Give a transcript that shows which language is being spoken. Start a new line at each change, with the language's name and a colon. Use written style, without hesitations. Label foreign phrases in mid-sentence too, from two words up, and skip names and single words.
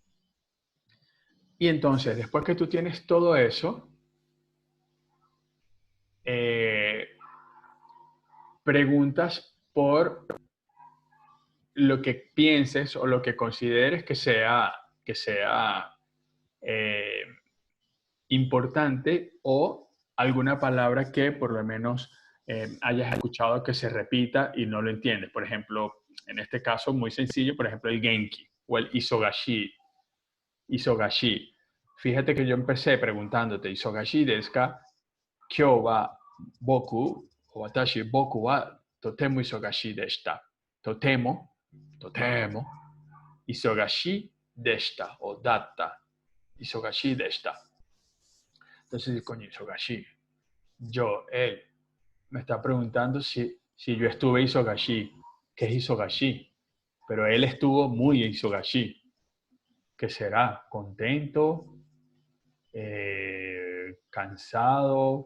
Spanish: Y entonces, después que tú tienes todo eso, eh, preguntas por lo que pienses o lo que consideres que sea eh, importante o alguna palabra que por lo menos hayas escuchado que se repita y no lo entiendes. Por ejemplo, en este caso muy sencillo, por ejemplo, el genki o el isogashi. Isogashi. Fíjate que yo empecé preguntándote,
Japanese: 忙しですか? 今日は僕、私僕はとても忙しでした. とても、とても、忙しでした o だった. 忙しでした.
Spanish: Entonces, coño, isogashi. Él, me está preguntando si yo estuve isogashi. ¿Qué es isogashi? Pero él estuvo muy isogashi. ¿Qué será? ¿Contento? ¿Cansado?